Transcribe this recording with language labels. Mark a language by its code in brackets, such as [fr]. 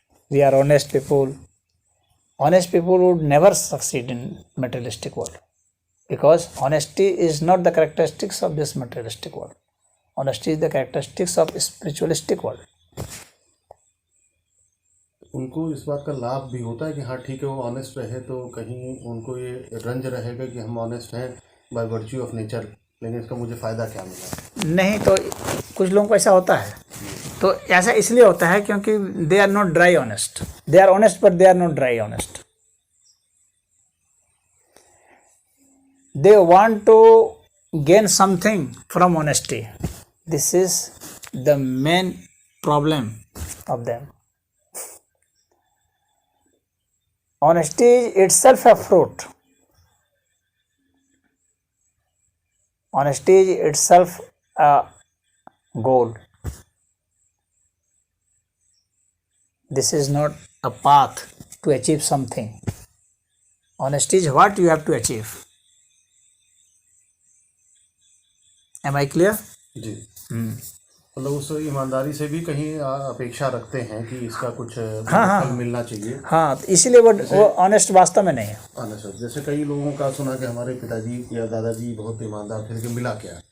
[en] We are honest people. Honest people would never succeed in materialistic world, because honesty is not the characteristics of this materialistic world. Honesty is the characteristics of spiritualistic world. [hi] उनको इस बात का लाभ भी होता है कि हाँ ठीक है वो ऑनेस्ट रहे, तो कहीं उनको ये रंज रहेगा कि हम ऑनेस्ट हैं [en] by virtue of nature, [hi] लेकिन इसका मुझे फ़ायदा क्या मिला? नहीं, तो कुछ लोगों को ऐसा होता है। तो ऐसा इसलिए होता है क्योंकि [en] They are not dry honest. They are honest, but they are not dry honest. They want to gain something from honesty. This is the main problem of them. Honesty is itself a fruit. Honesty is itself a goal. This is not a path to achieve something. Honesty is what you have to achieve. Am I clear? [hi] जी मतलब उस ईमानदारी से भी कहीं अपेक्षा रखते हैं कि इसका कुछ फल मिलना चाहिए। हाँ, तो इसीलिए वो ऑनेस्ट वास्तव में नहीं है। ऑनेस्ट, जैसे कई लोगों का सुना कि हमारे पिताजी या दादाजी बहुत ईमानदार थे, लेकिन मिला क्या?